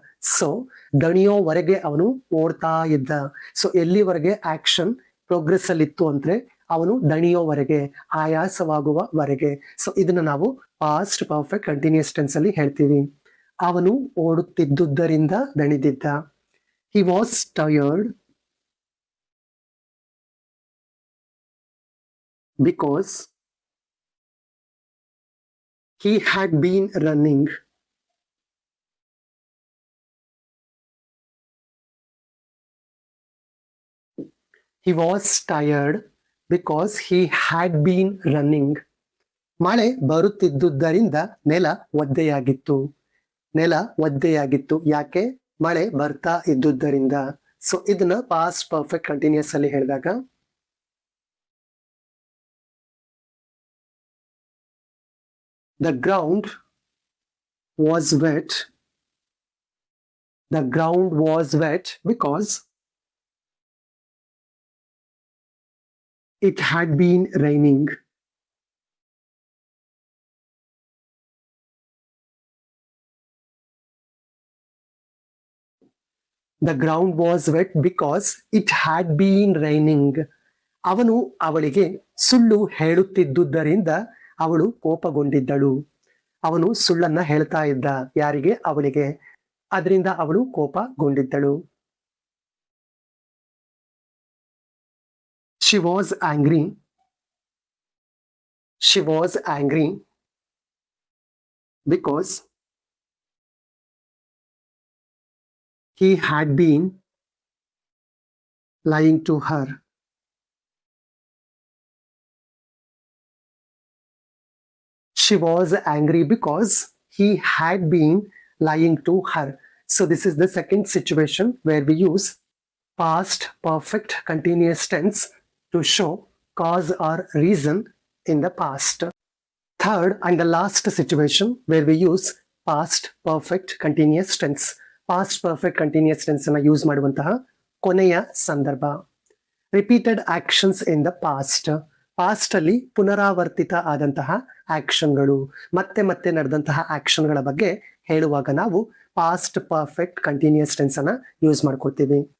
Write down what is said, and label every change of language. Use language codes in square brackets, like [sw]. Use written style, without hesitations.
[kn] So ದಣಿಯೋವರೆಗೆ ಅವನು ಓಡ್ತಾ ಇದ್ದ. ಸೊ ಎಲ್ಲಿವರೆಗೆ ಆಕ್ಷನ್ ಪ್ರೋಗ್ರೆಸ್ ಅಲ್ಲಿ ಇತ್ತು ಅಂದ್ರೆ ಅವನು ದಣಿಯೋವರೆಗೆ, ಆಯಾಸವಾಗುವವರೆಗೆ. ಸೊ ಇದನ್ನ ನಾವು ಪಾಸ್ಟ್ ಪರ್ಫೆಕ್ಟ್ ಕಂಟಿನ್ಯೂಸ್ ಟೆನ್ಸ್ ಅಲ್ಲಿ ಹೇಳ್ತೀವಿ. ಅವನು ಓಡುತ್ತಿದ್ದುದರಿಂದ ದಣಿದಿದ್ದ. [en] He was tired because he had been running. He was tired because he had been running. [kn] ಮಳೆ ಬರುತ್ತಿದ್ದುದರಿಂದ ನೆಲ ಒದ್ದೆಯಾಗಿತ್ತು. ನೆಲ ಒದ್ದೆಯಾಗಿತ್ತು ಯಾಕೆ? ಮಳೆ ಬರ್ತಾ ಇದ್ದುದರಿಂದ. ಸೊ ಇದನ್ನ ಪಾಸ್ಟ್ ಪರ್ಫೆಕ್ಟ್ ಕಂಟಿನ್ಯೂಸ್ ಅಲ್ಲಿ ಹೇಳಿದಾಗ, [en] the ground was wet The ground was wet because it had been raining. The ground was wet because it had been raining. [kn] ಅವನು ಅವಳಿಗೆ ಸುಳ್ಳು ಹೇಳುತ್ತಿದ್ದುದರಿಂದ ಅವಳು ಕೋಪಗೊಂಡಿದ್ದಳು. ಅವನು ಸುಳ್ಳನ್ನ ಹೇಳ್ತಾ ಇದ್ದ, ಯಾರಿಗೆ? ಅವಳಿಗೆ. ಅದರಿಂದ ಅವಳು ಕೋಪಗೊಂಡಿದ್ದಳು. [en] She was angry. She was angry because he had been lying to her. She was angry because he had been lying to her. So this is the second situation where we use past perfect continuous tense to show cause or reason in the past. Third and the last situation where we use past perfect continuous tense. [kn] Past perfect continuous tense ಅನ್ನು use ಮಾಡುವಂತಹ ಕೊನೆಯ ಸಂದರ್ಭ. [en] Repeated actions in the past. [kn] Past ಅಲ್ಲಿ ಪುನರಾವರ್ತಿತ ಆದಂತಹ ಆಕ್ಷನ್ಗಳು, ಮತ್ತೆ ಮತ್ತೆ ನಡೆದಂತಹ ಆಕ್ಷನ್ಗಳ ಬಗ್ಗೆ ಹೇಳುವಾಗ ನಾವು ಪಾಸ್ಟ್ ಪರ್ಫೆಕ್ಟ್ ಕಂಟಿನ್ಯೂಸ್ ಟೆನ್ಸ್ ಅನ್ನ ಯೂಸ್ ಮಾಡ್ಕೊಳ್ತೀವಿ.